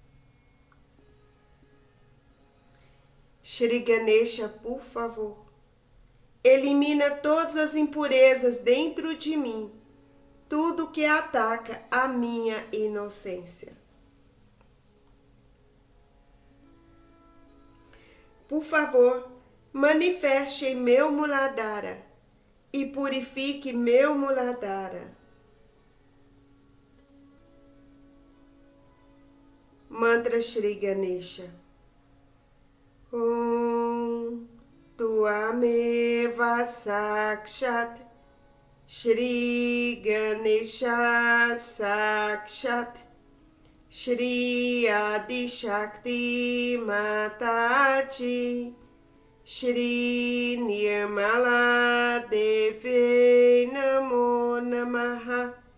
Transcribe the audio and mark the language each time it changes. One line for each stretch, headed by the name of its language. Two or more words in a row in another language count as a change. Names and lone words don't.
Portuguese: Shri Ganesha, por favor, elimina todas as impurezas dentro de mim, tudo que ataca a minha inocência. Por favor, manifeste em meu Muladhara e purifique meu Muladhara. Mantra Shri Ganesha.
Sanskrit: ॐ त्वमेव साक्षात् श्री गणेश साक्षात् श्री आदि शक्ति माताजी श्री निर्मला देवी नमो नमः.